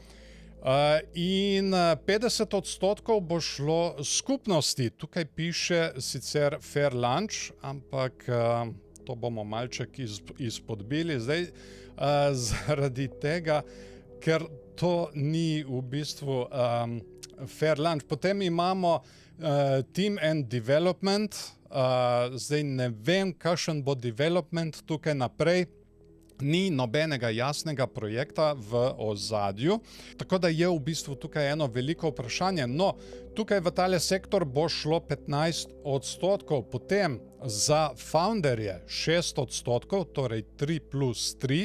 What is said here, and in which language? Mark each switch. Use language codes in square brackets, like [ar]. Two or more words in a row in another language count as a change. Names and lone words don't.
[sl] In 50% bo šlo skupnosti. Tukaj piše sicer [en] fair lunch, [sl] ampak to bomo malček izpodbili zdaj, zaradi tega, ker to ni v bistvu [en] fair lunch. [sl] Potem imamo [en] team and development. [sl] Zdaj ne vem, kakšen bo development tukaj naprej. Ni nobenega jasnega projekta v ozadju, tako da je v bistvu tukaj eno veliko vprašanje. No, tukaj v tale sektor bo šlo 15%, potem za founderje 6%, torej 3+3.